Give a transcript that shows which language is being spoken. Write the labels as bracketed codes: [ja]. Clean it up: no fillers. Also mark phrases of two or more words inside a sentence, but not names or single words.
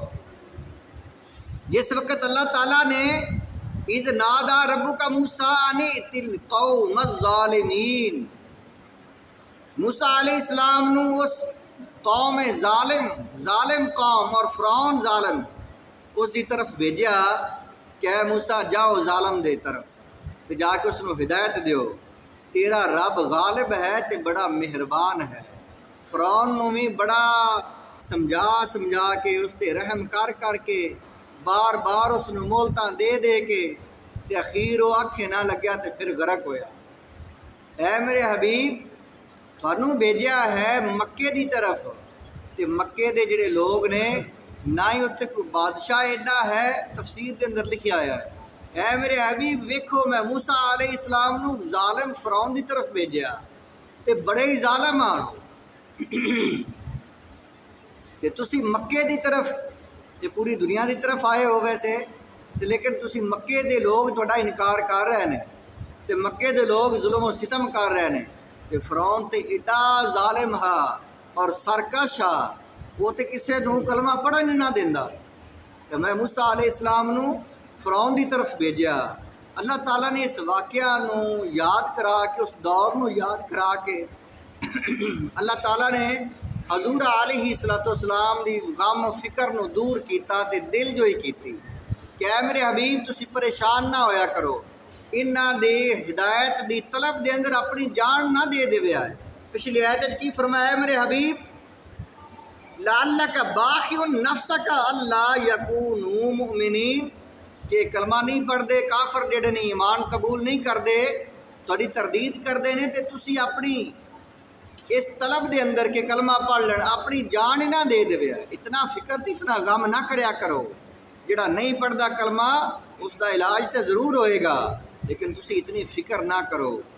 [pa] جس وقت اللہ تعالیٰ نے [ar] اذ نادا ربک موسیٰ ان ائت القوم الظالمین، [pa] موسیٰ علیہ السلام نو اس قوم ظالم قوم اور فرعون ظالم اس دی طرف بھیجیا کہ اے موسیٰ جاؤ ظالم دے طرف تے جا کے اس نو ہدایت دیو، تیرا رب غالب ہے تے بڑا مہربان ہے۔ فرعون نو بھی بڑا سمجھا کے اس تے رحم کر کے بار بار اس نو مولتاں دے کے تے اخیر وہ آنکھیں نہ لگیا تے پھر غرق ہویا۔ اے میرے حبیب تھانوں بھیجیا ہے مکے دی طرف، تے مکے دے جڑے لوگ نے نہ ہی اتنے کوئی بادشاہ ایڈا ہے، تفسیر دے اندر لکھیا آیا ہے اے میرے حبیب ویکھو میں موسیٰ علیہ السلام نو ظالم فرعون دی طرف بھیجیا تے بڑے ہی ظالم آن تے تسی مکے دی طرف تے پوری دنیا دی طرف آئے ہو ویسے تے لیکن تسی مکے دے لوگ تہاڈا انکار کر رہے ہیں تے مکے دے لوگ ظلم و ستم کر رہے ہیں تے فرعون تے ایڈا ظالم ہا اور سرکش ہا وہ تے کسے نو کلمہ پڑھن نہ دیندا تے میں موسیٰ علیہ السلام نو فرعون دی طرف بھیجیا۔ اللہ تعالیٰ نے اس واقعہ نو یاد کرا کے اس دور نو یاد کرا کے اللہ تعالیٰ نے حضور علیہ السلام دی غم فکر نو دور کیتا تے دل جوئی کیتی کہ اے میرے حبیب تسی پریشان نہ ہویا کرو، انہاں دے ہدایت دی طلب دے اندر اپنی جان نہ دے دیویا ہے۔ پچھلی آیت کی فرمایا ہے میرے حبیب [ar] لعلک باخع نفسک اللہ یکونوا مؤمنین [pa] کہ کلمہ نہیں پڑھ دے کافر جڑے نے ایمان قبول نہیں کر دے تہاڈی تردید کر دے نے تے تسی اپنی اس طلب دے اندر کہ کلمہ پڑھ لین اپنی جان ہی نہ دے دیویا ہے۔ اتنا فکر تے اتنا غم نہ کریا کرو، جڑا نہیں پڑھدا کلمہ اس دا علاج تے ضرور ہوئے گا لیکن تسی اتنی فکر نہ کرو۔